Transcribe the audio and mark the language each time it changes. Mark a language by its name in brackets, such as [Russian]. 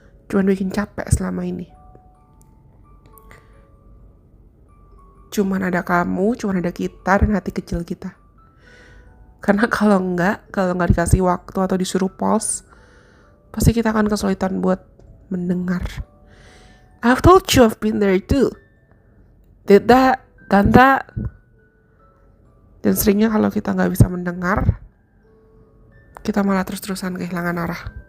[Indonesian] Cuman bikin capek selama ini. Cuman ada kamu, cuman ada kita dan hati kecil kita. Karena kalau nggak dikasih waktu atau disuruh pause, pasti kita akan kesulitan buat mendengar. [English] I've told you, I've been there too. Did that, done that. [Indonesian] Dan seringnya kalau kita nggak bisa mendengar, kita malah terus-terusan kehilangan arah.